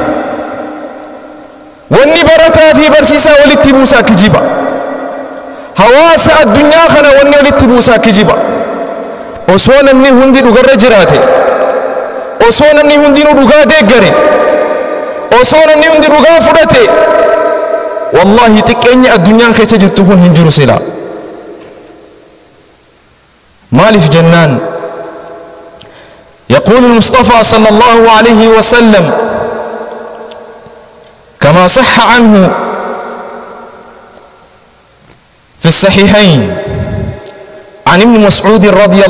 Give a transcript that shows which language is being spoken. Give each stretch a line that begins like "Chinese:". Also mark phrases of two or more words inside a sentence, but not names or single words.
Oromo: wanni barataa fi barsiisaa walitti buusaa kijiba hawaasa addunyaa kana wanni walitti buusaa kijiba osoo namni hundi dhugarra jiraate osoo namni hundinuu dhugaa deeggare osoo namni hundi dhugaa fudhate wallahi xiqqeenya addunyaan keessa jirtu kun hin jiru silaa
Arabic: مالف جنان يقول المصطفى صلى الله عليه وسلم كما صح عنه في الصحيحين عن ابن مسعود رضي